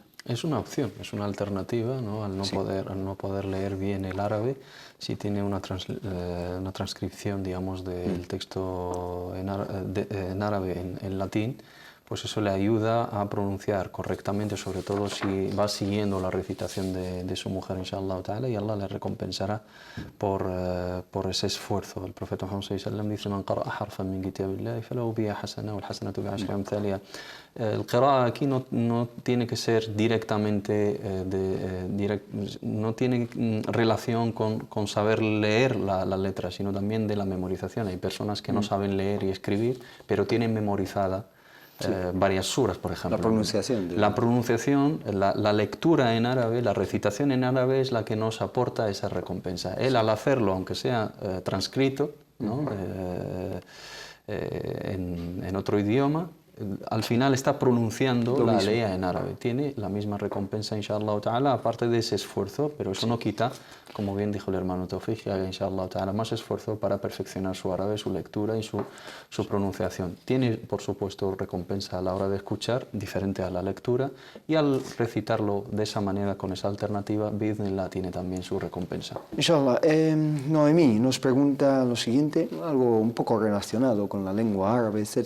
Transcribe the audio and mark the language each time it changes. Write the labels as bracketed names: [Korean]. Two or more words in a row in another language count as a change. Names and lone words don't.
[Spanish] Es una opción, es una alternativa, ¿no? Al no poder leer bien el árabe, si tiene una transcripción, digamos, del texto en árabe en latín, pues eso le ayuda a pronunciar correctamente, sobre todo si va siguiendo la recitación de su mujer, [Arabic] إن شاء الله تعالى, [Spanish] y Allah le recompensará por ese esfuerzo. El profeta Muhammad [Arabic] صلى الله عليه وسلم [Spanish] dice: [Arabic] "من قرأ حرفا من كتاب الله فله بها حسنة والحسنة بعشر أمثالها". [Spanish] El qira'a aquí no tiene que ser directamente, no tiene relación con saber leer la letra, sino también de la memorización. Hay personas que no saben leer y escribir, pero tienen memorizada varias suras, por ejemplo. La pronunciación. La pronunciación, la lectura en árabe, la recitación en árabe es la que nos aporta esa recompensa. Él, al hacerlo, aunque sea transcrito, ¿no? En otro idioma, al final está pronunciando la ley en árabe. Tiene la misma recompensa, [Arabic] إن شاء الله تعالى, [Spanish] aparte de ese esfuerzo, pero eso no quita, como bien dijo el hermano Tawfiq, que haga, [Arabic] إن شاء الله تعالى, [Spanish] más esfuerzo para perfeccionar su árabe, su lectura y su pronunciación. Tiene, por supuesto, recompensa a la hora de escuchar, diferente a la lectura, y al recitarlo de esa manera, con esa alternativa, bi'idhnillah, tiene también su recompensa. Inshallah. Noemí nos pregunta lo siguiente, algo un poco relacionado con la lengua árabe, etc.